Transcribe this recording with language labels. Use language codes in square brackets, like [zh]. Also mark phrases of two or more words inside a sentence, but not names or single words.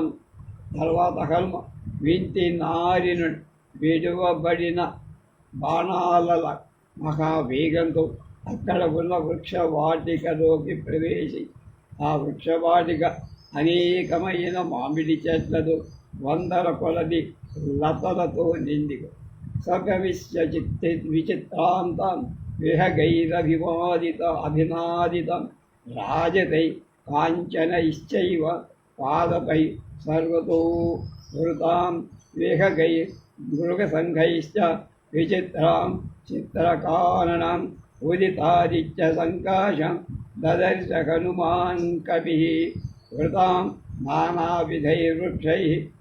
[te] తర్వాత హనుమ వింటి నారిను విడువబడిన బాణాల మహావేగంతో అక్కడ ఉన్న వృక్షవాటికలోకి ప్రవేశి ఆ వృక్షవాటిక అనేకమైన మామిడి చెట్లతో 100 కొలది లతలతో నిండి [sa] सकविश्य चित्ते विचित्रान्तं विहगैरभिवादितं राजतै काञ्चनैश्चैव पादपै सर्वतो वृतां विहगैर्मृगसङ्घैश्च विचित्रां चित्रकाननाम् उदितादित्य सङ्काशं ददर्श हनुमान् कपिः वृतां नानाविधैर्वृक्षैः